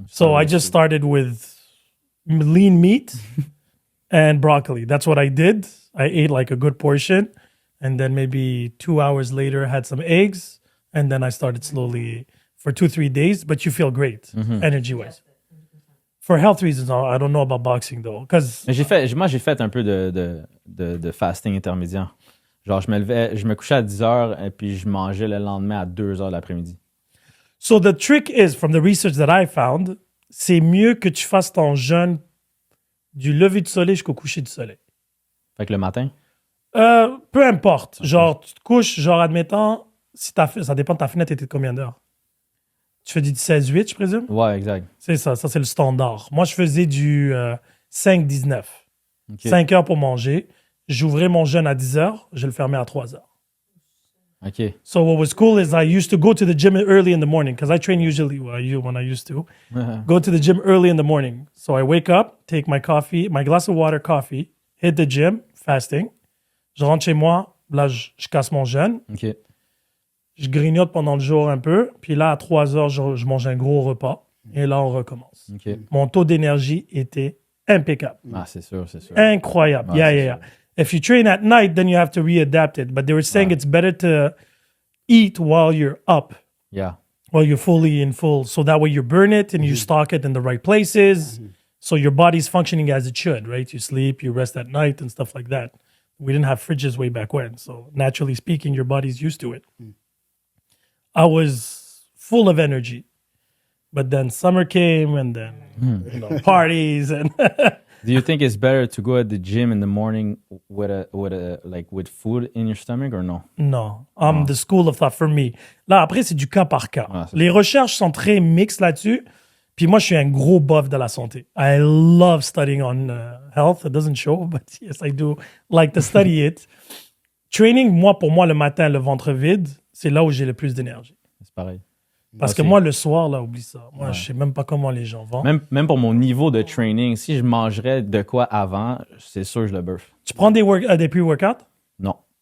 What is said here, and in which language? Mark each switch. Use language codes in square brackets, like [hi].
[en] So I just started with lean meat and broccoli. That's what I did. I ate like a good portion. And then maybe 2 hours later, had some eggs. And then I started slowly for 2-3 days. But you feel great, energy-wise. For health reasons, I don't know about boxing though. Because [fr] Moi, j'ai fait un peu de fasting intermédiaire. Genre, je me couchais à 10 heures et puis je mangeais le lendemain à 2 heures de l'après-midi. [en] So the trick is, from the research that I found, [fr] c'est mieux que tu fasses ton jeûne du lever du soleil jusqu'au coucher du soleil. Fait que le matin, Peu importe. Genre, tu te couches, genre, admettons, si ça dépend de ta fenêtre, était de combien d'heures? Tu fais du 16-8, je présume? ouais, exact. C'est ça c'est le standard. Moi, je faisais du 5-19. Ok. 5 heures pour manger. J'ouvrais mon jeûne à 10 heures, je le fermais à 3 heures. OK. [en] So what was cool is I used to go to the gym early in the morning because I train usually when I used to go to the gym early in the morning. So I wake up, take my coffee, my glass of water, coffee, hit the gym, fasting. [fr] Je rentre chez moi, là je casse mon jeûne, OK. je grignote pendant le jour un peu, puis là à 3 heures je mange un gros repas et là on recommence. OK. Mon taux d'énergie était impeccable, Ah, c'est sûr, c'est sûr. incroyable. Ah, [en] Yeah, [fr] c'est [en] yeah, yeah. If you train at night, then you have to readapt it. But they were saying it's better to eat while you're up, Yeah. while you're fully in full. So that way you burn it and you stock it in the right places. So your body's functioning as it should, right? You sleep, you rest at night and stuff like that. We didn't have fridges way back when. So naturally speaking, your body's used to it. I was full of energy. But then summer came and then parties and Do you think it's better to go at the gym in the morning with food in your stomach or no? no, I'm the school of thought for me. [fr] Là, après, c'est du cas par cas. Ah, c'est Les recherches sont très mixtes là-dessus. Puis moi, je suis un gros buff de la santé. [en] I love studying on health. It doesn't show, but yes, I do like to study it. [fr] Training, pour moi, le matin, le ventre vide, c'est là où j'ai le plus d'énergie. C'est pareil. Parce que aussi. moi, le soir, là, oublie ça. Moi, je sais même pas comment les gens vont. Même pour mon niveau de training, si je mangerais de quoi avant, c'est sûr que je le buff. Tu prends des pre-workouts? Non.